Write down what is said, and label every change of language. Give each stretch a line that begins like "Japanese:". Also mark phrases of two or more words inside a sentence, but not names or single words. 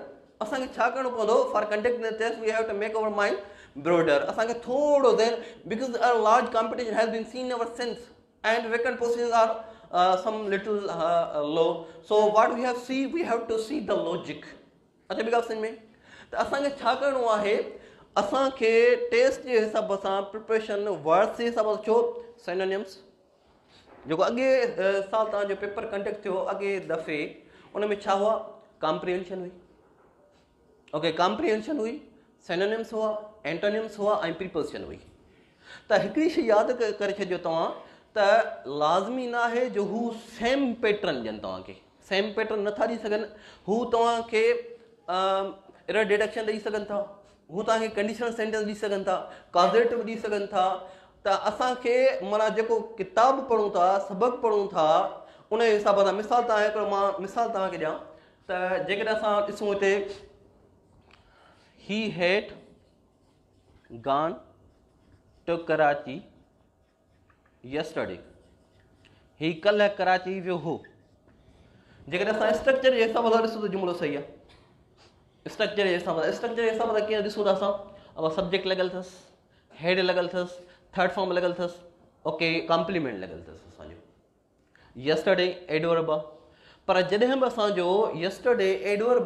Sindhi: असांखे छा करिणो पवंदो
English: for conducting the test? We have to make our mind broader.
Sindhi: असांखे थोड़ो
English: then, because a large competition has been seen ever since, and vacant positions are some little low. So what we have to see the logic.
Sindhi: अच्छा ॿी ॻाल्हि सम्झ में त असांखे छा करिणो आहे असांखे टेस्ट जे हिसाब सां
English: preparation words
Sindhi: जे हिसाब सां छो सिनोनिम्स जेको अॻे साल तव्हांजो पेपर कंडक्ट थियो अॻे दफ़े उन में छा हुआ कॉम्प्रिहेंशन हुई
English: OK comprehension
Sindhi: हुई सिनोनिम्स हुआ एंटोनिम्स हुआ ऐं प्रीपोजिशन हुई त हिकिड़ी शइ यादि करे छॾियो तव्हां त लाज़मी न आहे जो हू
English: same pattern
Sindhi: ॾियनि तव्हांखे
English: same pattern
Sindhi: नथा ॾेई सघनि हू तव्हांखे
English: error deduction
Sindhi: ॾेई सघनि था हू तव्हांखे
English: conditional sentence
Sindhi: ॾेई सघनि था कॉज़ेटिव ॾेई सघनि था त असांखे माना जेको किताब पढ़ूं था सबक़ु पढ़ूं था उन जे हिसाब सां मिसाल मां मिसाल तव्हांखे ॾियां त जेकॾहिं असां ॾिसूं हिते
English: He had gone to Karachi yesterday
Sindhi: ही कल्ह कराची वियो हो जेकॾहिं असां स्ट्रक्चर जे हिसाब सां ॾिसूं त जुमिलो सही आहे स्ट्रक्चर जे हिसाब सां कीअं ॾिसूं था असां अब सब्जेक्ट लॻल अथसि हेड लॻल अथसि
English: third form
Sindhi: लॻल अथसि
English: OK complement
Sindhi: लॻल अथसि असांजो
English: yesterday adverb
Sindhi: आहे पर जॾहिं बि असांजो
English: yesterday adverb